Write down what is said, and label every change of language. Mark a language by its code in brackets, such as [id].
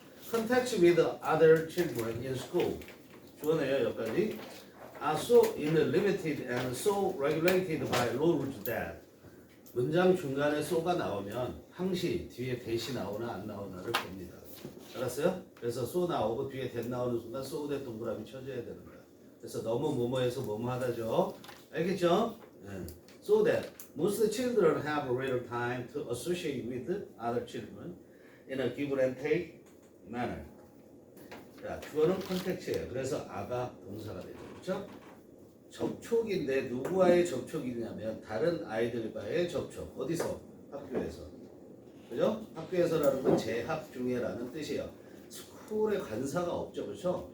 [en] Contact with other children in school. [ko] 좋네요. 여기까지. [en] Are so limited and so regulated by rules that. [ko] 문장 중간에 so가 나오면 항시 뒤에 that이 나오나 안 나오나를 봅니다. 알았어요? 그래서 so 나오고 뒤에 that 나오는 순간 so that 동그라미 쳐줘야 되는 거야. 그래서 너무 뭐뭐해서 뭐뭐 하다죠. 알겠죠? 네. [en] So that most children have little time to associate with other children in a give and take manner. [ko] 자, 주어는 컨텍스트예요. 그래서 아가 동사가 되죠. 그렇죠? 접촉인데 누구와의 접촉이냐면 다른 아이들과의 접촉. 어디서? 학교에서. 그죠? 학교에서라는 건 재학 중에라는 뜻이에요. 스쿨에 관사가 없죠. 그렇죠?